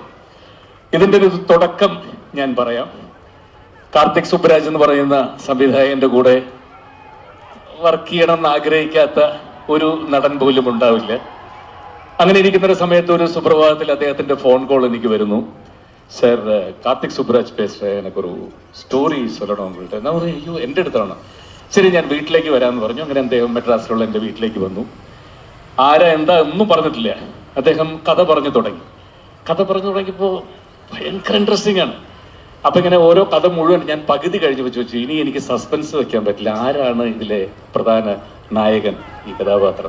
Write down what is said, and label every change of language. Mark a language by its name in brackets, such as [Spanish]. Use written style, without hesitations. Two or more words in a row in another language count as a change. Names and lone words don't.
[Malayalam] ഇതിൻ്റെ ഒരു തുടക്കം ഞാൻ പറയാം. കാർത്തിക് സുബ്രാജ് എന്ന് പറയുന്ന സംവിധായകന്റെ കൂടെ വർക്ക് ചെയ്യണമെന്ന് ആഗ്രഹിക്കാത്ത ഒരു നടൻ പോലും ഉണ്ടാവില്ല. അങ്ങനെ ഇരിക്കുന്ന ഒരു സമയത്ത് ഒരു സുപ്രഭാതത്തിൽ അദ്ദേഹത്തിന്റെ ഫോൺ കോൾ എനിക്ക് വരുന്നു. [Tamil] சார் கார்த்திக் சுப்ராஜ் பேசுகிறேன், எனக்கு ஒரு സ്റ്റോറി சொல்லணும் உங்கள்கிட்ட. [Malayalam] ഞാൻ പറയും അയ്യോ എൻ്റെ അടുത്താണ്. ശരി ഞാൻ വീട്ടിലേക്ക് വരാമെന്ന് പറഞ്ഞു. അങ്ങനെ അദ്ദേഹം മെഡ്രാസിലുള്ള എൻ്റെ വീട്ടിലേക്ക് വന്നു. ആരാ എന്താ ഒന്നും പറഞ്ഞിട്ടില്ല. അദ്ദേഹം കഥ പറഞ്ഞു തുടങ്ങി. കഥ പറഞ്ഞു തുടങ്ങിയപ്പോൾ ഭയങ്കര ഇൻട്രസ്റ്റിംഗ് ആണ്. അപ്പം ഇങ്ങനെ ഓരോ കഥ മുഴുവൻ ഞാൻ പകുതി കഴിഞ്ഞ് ചോദിച്ചു, ഇനി എനിക്ക് സസ്പെൻസ് വെക്കാൻ പറ്റില്ല, ആരാണ് ഇതിലെ പ്രധാന നായകൻ, ഈ കഥാപാത്രം?